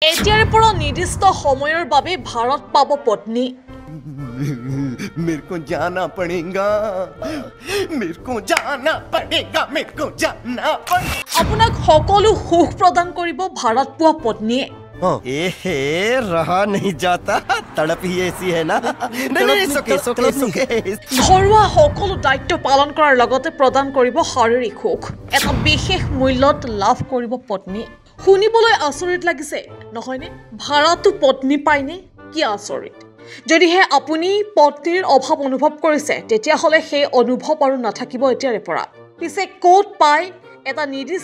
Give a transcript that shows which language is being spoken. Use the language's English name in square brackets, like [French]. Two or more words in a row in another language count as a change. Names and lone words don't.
[Assamese] এতিয়াৰ পৰা নিৰ্দিষ্ট সময়ৰ বাবে ভাৰত পাব পত্নী [Hindi] मेरे को जाना पड़ेगा मेरे को जाना पड़ेगा मेरे को जाना पड़ेगा [Assamese] আপোনাক সকলো সুখ প্ৰদান কৰিব ভাৰত পোৱা পত্নীয়ে [Hindi] ए रहा नहीं जाता तड़प ही ऐसी है ना नहीं सुके [Assamese] ঘৰুৱা সকলো দায়িত্ব পালন কৰাৰ লগতে প্ৰদান কৰিব শাৰীৰিক সুখ এটা বিশেষ মূল্যত লাভ কৰিব পত্নী শুনিবলৈ আচৰিত লাগিছে নহয়নে ভাৰতো পত্নী পায়নে কি আচৰিত যদিহে আপুনি পত্নীৰ অভাৱ অনুভৱ কৰিছে তেতিয়াহ'লে সেই অনুভৱ আৰু নাথাকিব এতিয়াৰে পৰা পিছে ক'ত পায় এটা নিৰ্দিষ্ট